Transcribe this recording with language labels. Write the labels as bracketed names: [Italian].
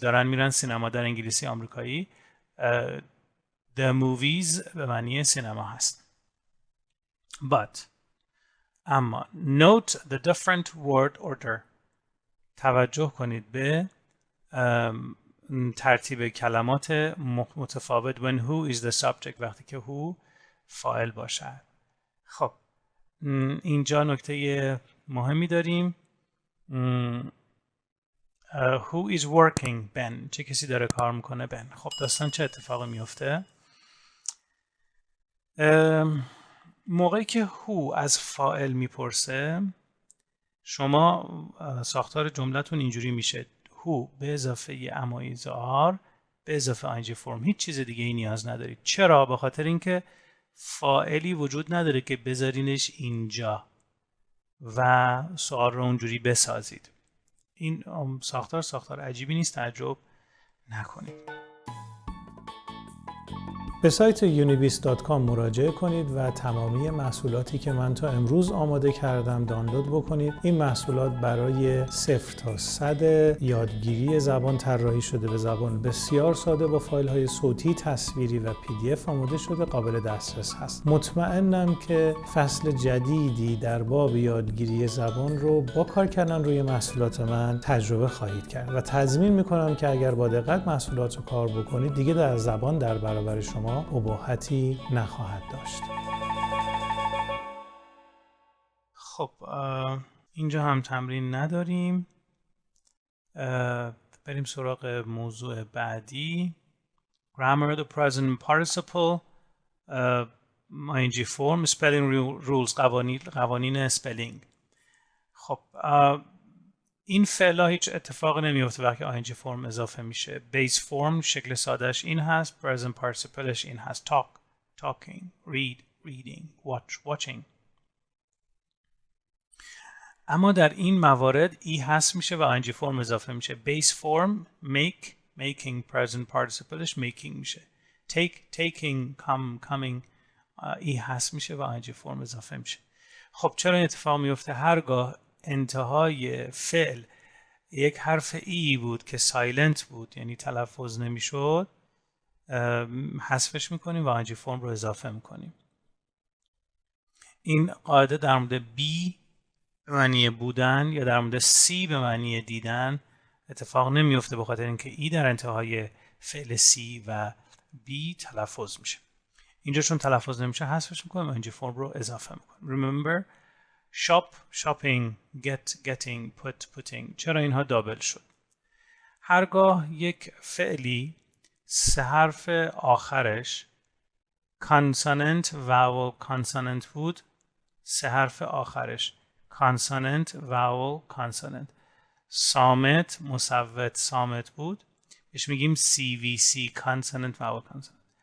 [Persian] دارن میرن سینما در انگلیسی آمریکایی. [English] The movies [Persian] به معنی سینما هست. [English] But [Persian] اما [English] note the different word order. [Persian] توجه کنید به ترتیب کلمات متفاوت. [English] When who is the subject [Persian] وقتی که [English] who [Persian] فاعل باشد. خب اینجا نکته مهمی داریم. [English] Who is working؟ Ben. [Persian] چه کسی داره کار میکنه؟ Ben. خب داستان چه اتفاقی میفته؟ موقعی که who از فاعل میپرسه شما ساختار جملتون اینجوری میشه. who به اضافه am is are به اضافه ing form. هیچ چیز دیگه ای نیاز ندارید. چرا؟ به خاطر اینکه فاعلی وجود نداره که بذارینش اینجا و سوال رو اونجوری بسازید. این ساختار عجیبی نیست، تعجب نکنید. به سایت unibis.com مراجعه کنید و تمامی محصولاتی که من تا امروز آماده کردم دانلود بکنید. این محصولات برای 0 تا 100 یادگیری زبان طراحی شده، به زبان بسیار ساده با فایل‌های صوتی، تصویری و PDF آماده شده، قابل دسترس هست. مطمئنم که فصل جدیدی در باب یادگیری زبان رو با کار کردن روی محصولات من تجربه خواهید کرد و تضمین می‌کنم که اگر با دقت محصولات رو کار بکنید دیگه در زبان در برابر شما اباحتی نخواهد داشت. خب اینجا هم تمرین نداریم. بریم سراغ موضوع بعدی. [English] Grammar the present participle ing form spelling rules [Persian] قوانین اسپلینگ. خب این فعلا هیچ اتفاقی نمیفته وقتی ing فرم اضافه میشه. بیس فرم شکل سادهش این هست. present participleش این هست. [English] talk talking, read reading, watching. [Persian] اما در این موارد ای هست میشه و ing فرم اضافه میشه. بیس فرم making present participleش making میشه. taking coming ای هست میشه و ing فرم اضافه میشه. خب چرا این اتفاق میفته؟ هرگاه انتهای فعل یک حرف ای بود که سایلنت بود، یعنی تلفظ نمیشد، حذفش میکنیم و ing فرم رو اضافه میکنیم. این قاعده در مورد بی به معنی بودن یا در مورد سی به معنی دیدن اتفاق نمیفته، به خاطر اینکه ای در انتهای فعل سی و بی تلفظ میشه. اینجا چون تلفظ نمیشه حذفش میکنیم و ing فرم رو اضافه میکنیم. [English] Remember shop, shopping, getting, putting. [Persian] چرا اینها دابل شد؟ هرگاه یک فعلی سه حرف آخرش consonant, vowel, consonant بود، سه حرف آخرش consonant, vowel, consonant. صامت، مصوت، صامت بود، بهش میگیم CVC, consonant, vowel, consonant.